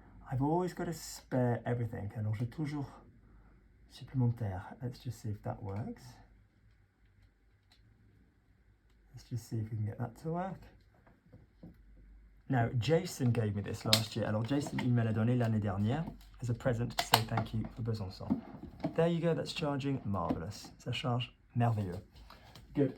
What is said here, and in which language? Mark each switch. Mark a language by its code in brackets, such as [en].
[en] I've always got a spare everything. [fr] Alors j'ai toujours supplémentaire. [en] Let's just see if that works. Let's just see if we can get that to work. Now, Jason gave me this last year. [fr] Alors Jason, il me l'a donné l'année dernière [en] as a present to say thank you for Besançon. There you go, that's charging. Marvelous. [fr] Ça charge merveilleux. [en] Good.